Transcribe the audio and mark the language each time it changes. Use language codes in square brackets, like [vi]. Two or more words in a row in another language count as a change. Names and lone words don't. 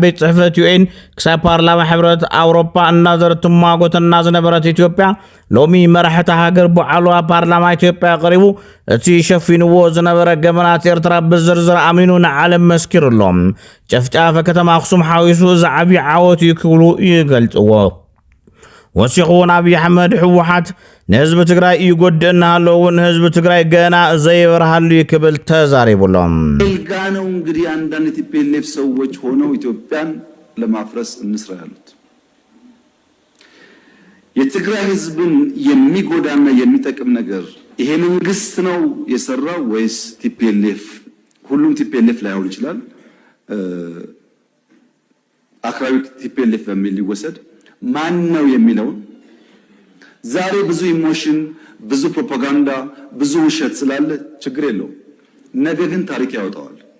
[ti] ቤት ጽሕፈት ዩኤን ክሳብ ፓርላማ ሕብረት ኣውሮፓ እናዘረት ትሟጎተና ዝነበረት ኢትዮጵያ ሎሚ መራሕቲ ሃገር በዓልዋ ፓርላማ ኢትዮጵያ ቀሪቡ እቲ ሸፊንዎ ዝነበረ ገበናት ኤርትራ ብዝርዝር ኣሚኑ ንዓለም መስኪሩሎም ጨፍጫፈ ከተማ ኣክሱም ሓዊሱ እዚ ዓብዪ ዓወት ይክብሉ ይገልጽዎ ወሲኹን አብይ አሕመድ ሕወሓት ንህዝቢ ትግራይ ይጎድእና ኣለውን ህዝቢ ትግራይ ገና ዘይበርሃሉ ይክብል ተዛሪቡሎም [am] ልጋ ነው እንግዲህ አንዳንድ ቲፒኤልኤፍ ሰዎች ሆነው ኢትዮጵያን ለማፍረስ እንስራ ያሉት የትግራይ ህዝብን የሚጎዳና የሚጠቅም ነገር ይሄ መንግስት ነው የሰራው ወይስ ቲፒኤልኤፍ? ሁሉም ቲፒኤልኤፍ ላይሆን ይችላል። አክራሪ ቲፒኤልኤፍ በሚል ሊወሰድ ማን ነው የሚለው ዛሬ ብዙ ኢሞሽን ብዙ ፕሮፓጋንዳ ብዙ ውሸት ስላለ ችግር የለውም። ነገ ግን ታሪክ ያወጣዋል።